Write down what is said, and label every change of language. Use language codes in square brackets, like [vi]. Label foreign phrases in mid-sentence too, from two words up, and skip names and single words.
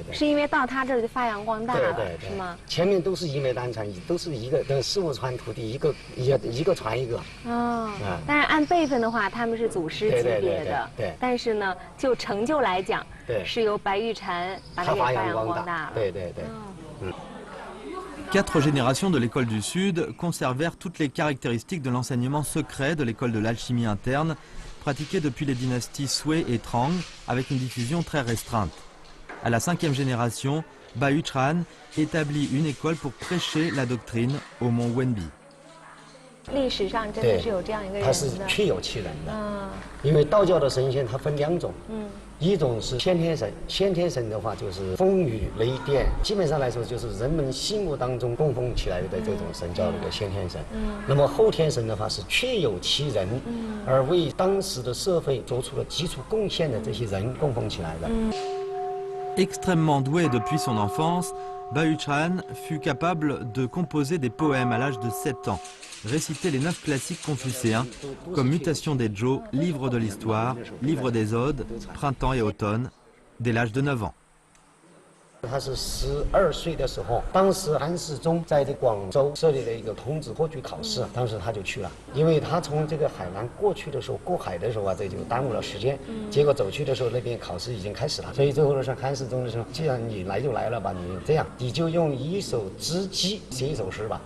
[zh] 是因为到他这儿就发扬光大了，是吗？前面都是一脉单传，都是一个师傅传徒弟，一个传一个。但是按辈分的话，他们是祖师级别的。对。但是呢，就成就来讲，是由白玉禅把它给发扬光大了。对。 [fr] 4 générations de l'école du Sud conservèrent toutes les caractéristiques de l'enseignement secret de l'école de l'alchimie interne, pratiquée depuis les dynasties Sui et Trang, avec une diffusion très restreinte. À la 5e génération, Ba Yuchan établit une école pour prêcher la doctrine au mont Wenbi. [zh] 历史上真的是有这样一个人的，他是确有其人的。因为道教的神仙它分2种，一种是先天神，先天神的话就是风雨雷电，基本上来说就是人们心目当中供奉起来的这种神叫这个先天神。那么后天神的话是确有其人，而为当时的社会做出了基础贡献的这些人供奉起来的。 [fr] Extrêmement doué depuis son enfance, Ba Yuchan fut capable de composer des poèmes à l'âge de 7 ans, réciter les 9 classiques confucéens comme Mutation des Zhou, Livre de l'Histoire, Livre des Odes, Printemps et Automne, dès l'âge de 9 ans. [zh] 他是12岁的时候，当时韩世忠在这广州设立了一个童子科举考试，当时他就去了，因为他从这个海南过去的时候，过海的时候啊，这就耽误了时间，结果走去的时候那边考试已经开始了，所以最后的时候韩世忠的时候，既然你来就来了吧，你这样你就用一首知机写一首诗吧。